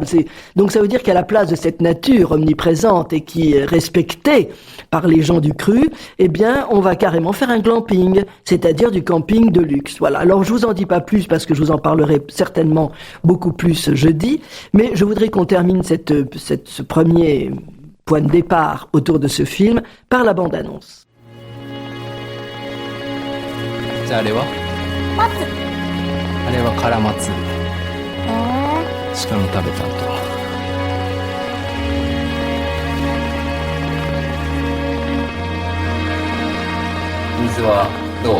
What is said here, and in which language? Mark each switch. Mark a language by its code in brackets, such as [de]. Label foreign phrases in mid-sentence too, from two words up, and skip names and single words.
[fr] Donc ça veut dire qu'à la place de cette nature omniprésente et qui est respectée par les gens du cru, eh bien, on va carrément faire un glamping, c'est-à-dire du camping de luxe. Voilà. Alors, je vous en dis pas plus parce que je vous en parlerai certainement beaucoup plus jeudi, mais je voudrais qu'on termine ce premier point de départ autour de ce film par la bande-annonce. [ja] じゃああれは松。あれはカラマツ。え鹿の食べた後。水はどう？